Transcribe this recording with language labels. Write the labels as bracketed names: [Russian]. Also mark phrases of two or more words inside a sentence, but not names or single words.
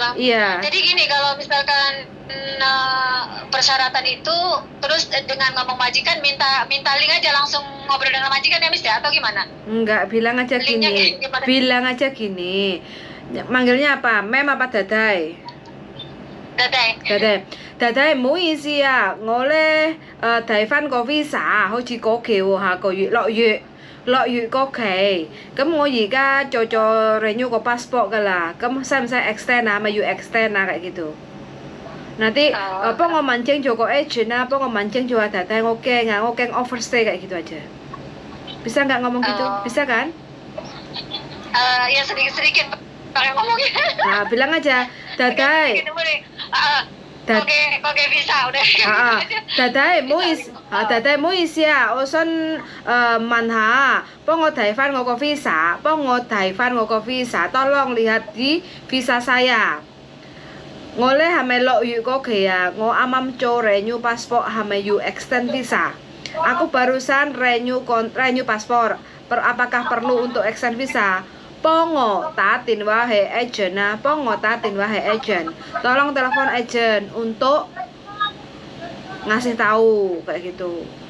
[Indonesian] Jadi gini, kalau misalkan persyaratan itu, terus dengan ngomong majikan minta link aja langsung ngobrol dengan majikan ya Miss ya, atau gimana? Enggak, bilang aja Linknya gini. gimana? Bilang aja gini. Manggilnya apa? Mem apa Dadai? Dadai. [Cantonese] Dadai 唔好意思啊，我咧睇翻個 visa 好似過期喎，下個月落月過期，咁我而家做 renew 個 passport 㗎啦，咁使唔使 extend 啊？咪要 extend 啊 [Indonesian] kayak gitu. [Cantonese] Nanti 幫我問清楚個 agent 啦，幫我問清楚啊Dadai，我驚 overstay [Indonesian] kayak gitu aja. Bisa nggak ngomong gitu? Bisa kan? Ya sedikit pakai ngomongnya. Nah, bilang aja Dadai. Oke bisa udah. [Cantonese] Dadai 唔好意思啊，我想問下，幫我睇翻我個 visa， [Indonesian] tolong lihat di visa saya。 [Cantonese] 我咧係咪落月過期啊？我啱啱做 [English] renew passport [Cantonese] 係咪要 [English] extend visa？ [Indonesian] Aku barusan renew paspor. Apakah perlu untuk extend visa? Pongo tatin wahai agent. Tolong telepon agent untuk ngasih tahu kayak gitu.